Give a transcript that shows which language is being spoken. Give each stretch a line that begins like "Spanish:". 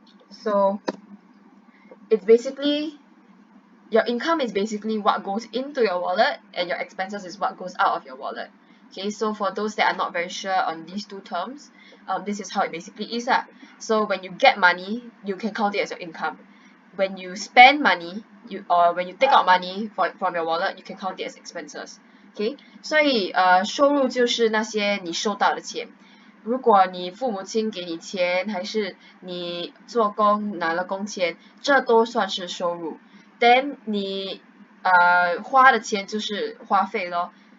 English: so it's basically your income is basically what goes into your wallet and your expenses is what goes out of your wallet. Okay, so for those that are not very sure on these two terms, this is how it basically is. So when you get money, you can count it as your income. When you spend money, or when you take out money from your wallet, you can count it as expenses.
Chinese: Okay, 所以收入就是那些你收到的钱。如果你父母亲给你钱，还是你做工拿了工钱，这都算是收入。 then 你花的钱就是花费咯。